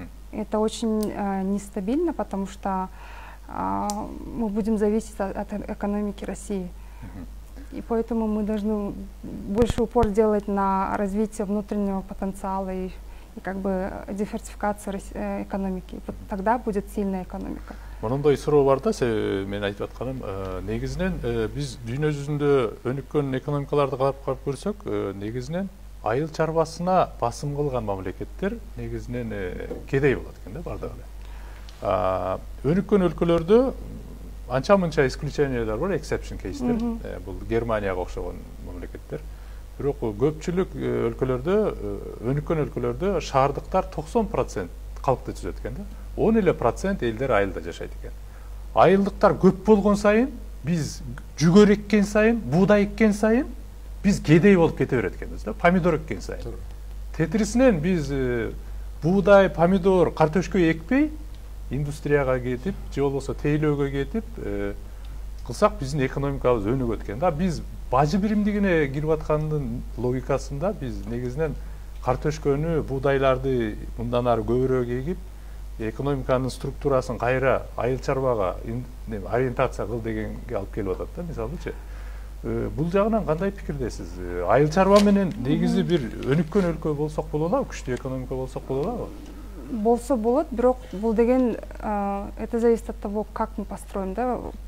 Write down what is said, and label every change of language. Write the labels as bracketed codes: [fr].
[ru] Это очень нестабильно, потому что мы будем зависеть от экономики России. И поэтому мы должны больше упор делать на развитие внутреннего потенциала и как бы диверсификацию экономики. Вот тогда будет сильная экономика. [ky] Мындай суроо бар да, мен айтып атканым, негизинен биз дүйнө жүзүндө өнүккөн экономикаларды карап көрсөк, негизинен айыл чарбасына басым кылган мамлекеттер негизинен кедей болот экен да, бардыгы эле. Өнүккөн өлкөлөрдө анча мынча исключениялар бар, exception кейстер. Бул Германияга окшогон мамлекеттер. Бирок көпчүлүк өлкөлөрдө, өнүккөн өлкөлөрдө шаардыктар 90% калкты түзөт экен да. 10% элдер айылда жашайт экен. Айылдыктар көп болгон сайын, биз жүгөр эккен сайын, буудай эккен сайын, биз кедей болуп кете берет экенбиз да, помидор эккен сайын. Тетирисинен биз буудай, помидор, картошка экпей, индустрияга кетип, же болбосо тейлөөгө кетип, кылсак биздин экономикабыз өнүгөт экен да. Биз бажы биримдигине кирип аткандын логикасында биз негизинен картошкөнү, буудайларды мындан ары көбүрөөк эгип, экономиканын структурасын кайра айыл чарбага ориентация кыл дегенге алып келип атат да, мисалычы. Бул жагынан кандай пикирдесиз? Айыл чарба менен негизи бир өнүккөн өлкө болсок боло алабы, күчтүү экономика болсок боло алабы? Болсо болот, бирок бул деген [ru] это зависит от того, как мы построим, да.